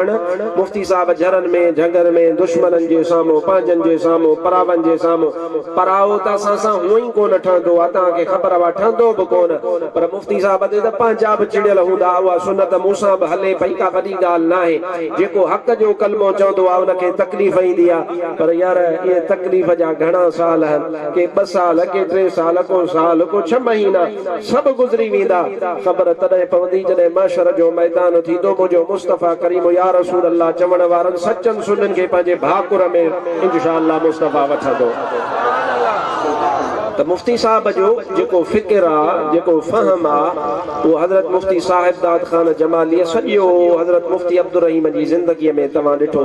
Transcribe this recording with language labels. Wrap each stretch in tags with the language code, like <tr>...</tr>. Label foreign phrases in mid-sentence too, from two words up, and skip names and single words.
<sd>मुफ्ती साहब झरनि में झंगर में दुश्मननि जे साम्हूं, पंहिंजनि जे साम्हूं, परावनि जे साम्हूं, पराओ त असां सां हूअं ई कोन ठहंदो आहे, तव्हांखे ख़बर आहे ठहंदो बि कोन, पर मुफ्ती साहब ते त पंहिंजा बि चिड़ियल हूंदा, उहा सुनत मूंसां बि हले पई, का वॾी ॻाल्हि न आहे। जेको हक़ जो कलमो चवंदो आहे उनखे तकलीफ़ ईंदी आहे, पर यार इहे तकलीफ़ जा घणा साल आहिनि, के 2 साल, के 3 साल, को साल, को 6 महीना, सभु गुज़री वेंदा। ख़बर तॾहिं पवंदी जॾहिं महशर जो मैदान थींदो। मुंहिंजो मुस्तफ़ा करीम</sd> <ar>يا رسول الله</ar> <sd>चवण वारनि सचनि सुननि खे पंहिंजे भाकुर में</sd> <ar>إن شاء الله</ar> <sd>मुस्तफ़ा वठंदो। त मुफ्ती साहब जो जेको फ़िक्र आहे, जेको फ़हम आहे, उहो हज़रत मुफ्ती साहिब दाद ख़ान जमालीअ सॼो हज़रत मुफ्ती अब्दुल रहीम जी ज़िंदगीअ में तव्हां ॾिठो।</sd>